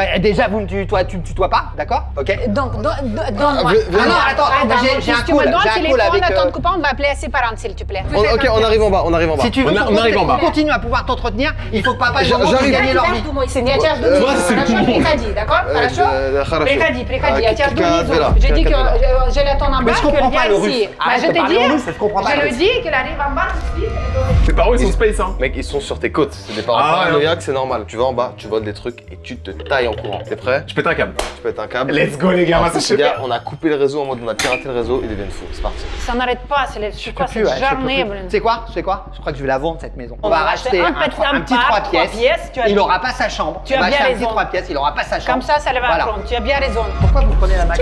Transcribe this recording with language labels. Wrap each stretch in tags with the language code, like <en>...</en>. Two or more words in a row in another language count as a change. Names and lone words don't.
<fr>Bah déjà vous me tutoies pas, d'accord? Ok. Donc, donne-moi. Ah non, attends, j'ai un tu me call, donnes j'ai le un call téléphone avec, à ton copain, on va appeler ses parents, s'il te plaît. Ok, on arrive en bas, on arrive en bas. Si tu veux On arrive en bas. continue à pouvoir t'entretenir, il faut que papa et J'arrive. maman puissent gagner leur vie. Toi, c'est le monde.</fr> <ru>Приходи, d'accord? Хорошо? Хорошо. Приходи, я тебя жду Какая внизу. дверь?</ru> <fr>Je dis que</fr> <ru>Какая</ru> <fr>je l'attends en bas, Mais je comprends pas qu'elle le vient russe. ici. Arrête Je de te parler dis, en russe, je comprends pas je le le russe. dis qu'elle arrive en bas, je dis. Tes parents, ils sont space, hein. Mec, ils sont sur tes côtes. C'est des parents Ah, paranoïaques, c'est normal. Tu vas en bas, tu voles des trucs et tu te tailles en courant. T'es prêt? Je pète un câble. Tu pètes un câble.</fr> <en>Let's go,</en> <fr>les gars, Ensuite, c'est les gars, super. on a coupé le réseau en mode on a piraté le réseau, ils deviennent fous. C'est parti. Ça n'arrête pas, c'est quoi cette journée, Tu sais quoi? Je crois que je vais la vendre cette maison. On On va va racheter acheter un petit 3 pièces. tu as- Il aura pas sa chambre. Tu as On va bien acheter un petit raison. 3 pièces, il aura pas sa chambre. Comme ça le va Voilà. prendre. Tu as bien raison. Pourquoi vous prenez la Mac?</fr>